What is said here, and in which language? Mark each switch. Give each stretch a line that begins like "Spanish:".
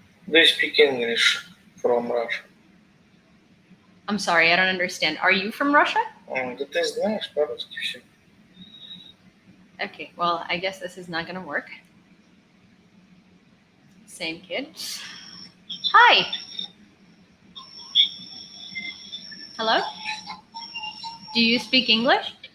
English: Do you speak English from Russia? I'm sorry, I don't understand. Are you from Russia?
Russian: Да ты знаешь по-русски все.
English: Okay, well, I guess this is not gonna work. Same kid. Hi. Hello? Do you speak English?